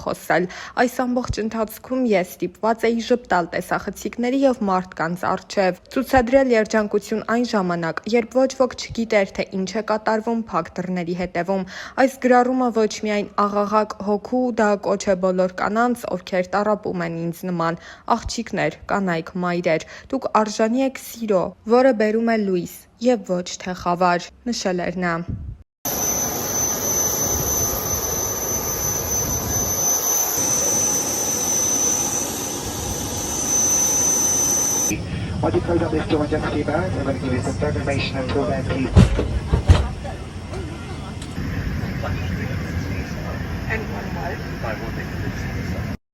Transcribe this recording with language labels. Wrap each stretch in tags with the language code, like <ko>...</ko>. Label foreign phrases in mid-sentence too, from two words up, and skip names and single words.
<hy>խոսել։ Այս ամբողջ ընթացքում ես ստիպված էի ժպտալ տեսախցիկների եւ մարդկանց առջեւ, ցուցադրել երջանկություն այն ժամանակ, երբ ոչ ոք չգիտեր, թե ինչ է կատարվում փակ դռների հետևում։ Այս գրառումը ոչ միայն աղաղակ հոգու, դա կոչ է բոլոր կանանց, ովքեր տառապում են ինձ նման, աղջիկներ, կանայք, մայրեր, դուք արժանի եք սիրո, որը բերում է լույս եւ ոչ թե խավար», նշել էր նա։</hy> <en>While you close up this door and just keep out, I'm going to give you some information until then, please. And one was?</en>